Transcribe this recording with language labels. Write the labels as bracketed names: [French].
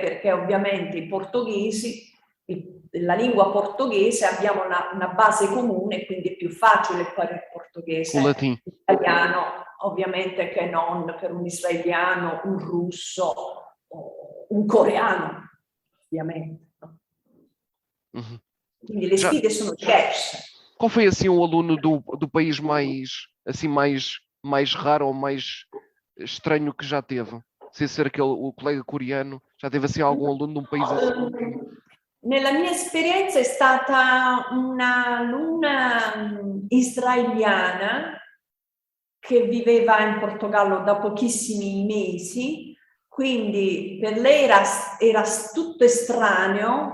[Italian] Perché ovviamente i portoghesi, la lingua portoghese, abbiamo una base comune, quindi è più facile imparare il portoghese, l'italiano, ovviamente, che non per un israeliano, un russo o un coreano, ovviamente. Uhum. Quindi le sfide sono diverse. [Portuguese] Qual foi assim o aluno do país mais raro ou mais estranho que já teve? Sem ser o colega coreano, já teve assim algum aluno de um país assim? [Italian] Nella mia esperienza è stata un'alunna israeliana che viveva in Portogallo da pochissimi mesi, quindi per lei era tutto estraneo.